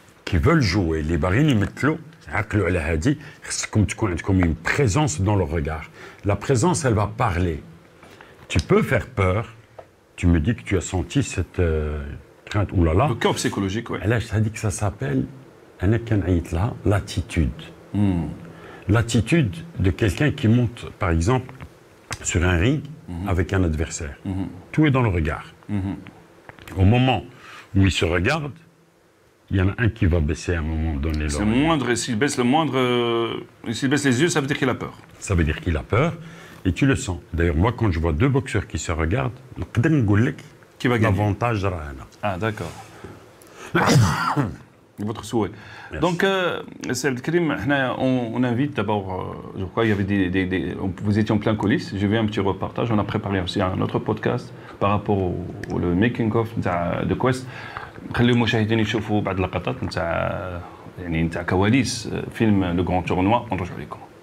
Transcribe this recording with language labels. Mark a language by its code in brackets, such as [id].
[fr] qui veulent jouer les barines [ar] يمثلوا عقلوا على هادي خصكم تكون عندكم [fr] une présence dans le regard la présence elle va parler tu peux faire peur tu me dis que tu as senti crainte, oulala. Le chaos psychologique, oui. Et là, je t'ai dit que ça s'appelle, l'attitude. L'attitude de quelqu'un qui monte, par exemple, sur un ring avec un adversaire. Tout est dans le regard. Au moment où il se regarde, il y en a un qui va baisser à un moment donné. C'est moindre, s'il baisse s'il baisse les yeux, ça veut dire qu'il a peur. Ça veut dire qu'il a peur, et tu le sens. D'ailleurs, moi, quand je vois deux boxeurs qui se regardent, Qui va gagner? l'avantage, Ah, d'accord. Votre souhait. Donc, c'est Abdelkrim, on invite d'abord, je crois qu'il y avait vous étiez en plein coulisses, j'ai vu un petit reportage, on a préparé aussi un autre podcast par rapport au making of de Quest. [ar] خلي المشاهدين يشوفوا بعض اللقطات نتاع كواليس فيلم لو غران تورنوا ونرجعوا لكم.